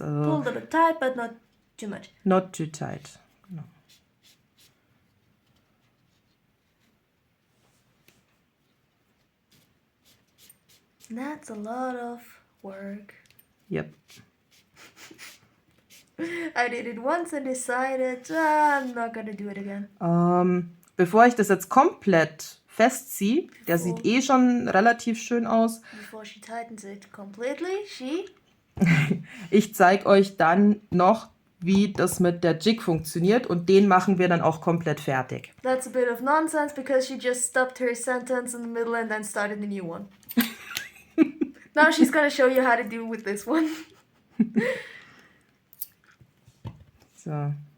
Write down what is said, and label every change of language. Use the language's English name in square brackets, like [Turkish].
[English] Pull [German] Also [English] a little bit tight, but not too much. not too tight. [German] Genau. [English] That's a lot of work. Yep. I did it once and decided I'm not gonna do it again. [German] Bevor ich das jetzt komplett festziehe, der sieht eh schon relativ schön aus. [English] Before she tightens it completely, [German] Ich zeige euch dann noch, wie das mit der Jig funktioniert und den machen wir dann auch komplett fertig. [English] That's a bit of nonsense because she just stopped her sentence in the middle and then started a new one. Now she's gonna show you how to do with this one. So.